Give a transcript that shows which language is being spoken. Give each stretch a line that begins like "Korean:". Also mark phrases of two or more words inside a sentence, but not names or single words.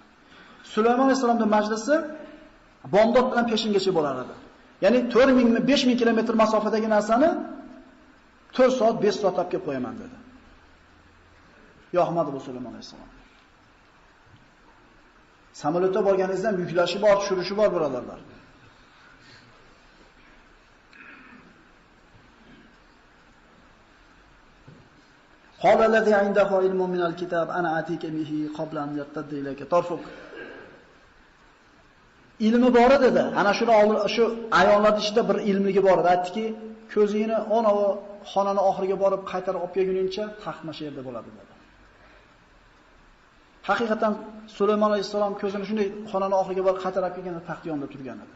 Uzbek: Sulaymon alayhisalomning majlisi Bomdod bilan peshingacha bo'lar edi. Ya'ni 4000 5000 kilometr masofadagi narsani 4 soat 5 soat olib kelib qo'yaman dedi. Yo'qmadi bu Sulaymon alayhisalom. Samolyotda borganingizda yuklashi bor, tushirishi bor birodarlar.
Arabic: قال الذي عنده علم من الكتاب أنا آتيك به قبل أن يرتد إليك طرفك.
Uzbek: Ilmi bor edi. Ana shuni shu ayollar ichida bir ilmligi bor edi. Aytdiki, ko'zingni onavi xonani oxiriga borib qaytarib olib kelguningcha taxt mana shu yerda bo'ladi dedi. Haqiqatan Sulaymon alayhisalom ko'zini shunday xonani oxiriga borib qaytarib kelganda taxt yonida turgan edi.